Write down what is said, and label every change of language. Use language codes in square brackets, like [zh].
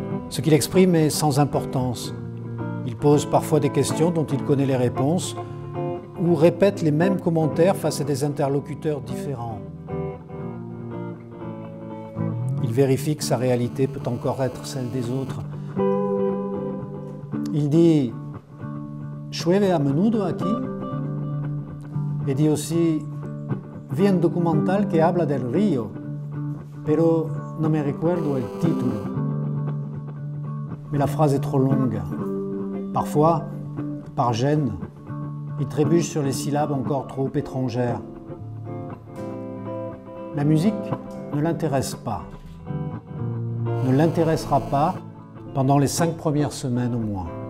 [fr] Ce qu'il exprime est sans importance. Il pose parfois des questions dont il connaît les réponses ou répète les mêmes commentaires face à des interlocuteurs différents. Il vérifie que sa réalité peut encore être celle des autres. Il dit [es] « Llueve a menudo aquí » [fr] et dit aussi [es] « Vi un documental que habla del río, pero no me recuerdo el título ». [fr] Mais la phrase est trop longue. Parfois, par gêne, il trébuche sur les syllabes encore trop étrangères. La musique ne l'intéresse pas, ne l'intéressera pas pendant les 5 premières semaines au moins.